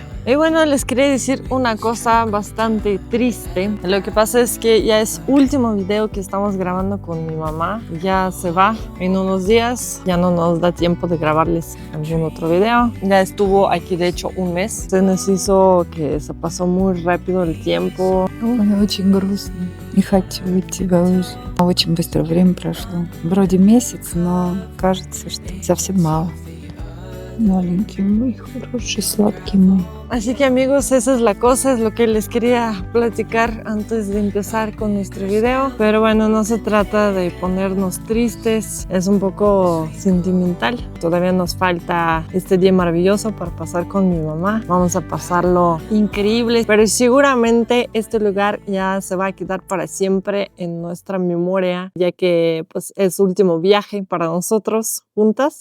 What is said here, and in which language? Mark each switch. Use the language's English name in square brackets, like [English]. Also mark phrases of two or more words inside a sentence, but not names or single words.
[Spanish] Y bueno, les quería decir una cosa bastante triste. Lo que pasa es que ya es último video que estamos grabando con mi mamá. Ya se va en unos días. Ya no nos da tiempo de grabarles algún otro video. Ya estuvo aquí de hecho un mes. Se nos hizo que se pasó muy rápido el tiempo. [Russian] Ой, очень грустно. Не хочу от тебя уже. Очень быстро время прошло. Вроде месяц, но кажется, что совсем мало. Маленький мой, хороший, сладкий мой. [Spanish] Así que amigos, esa es la cosa, es lo que les quería platicar antes de empezar con nuestro video. Pero bueno, no se trata de ponernos tristes, es un poco sentimental. Todavía nos falta este día maravilloso para pasar con mi mamá. Vamos a pasarlo increíble, pero seguramente este lugar ya se va a quedar para siempre en nuestra memoria, ya que pues es su último viaje para nosotros juntas.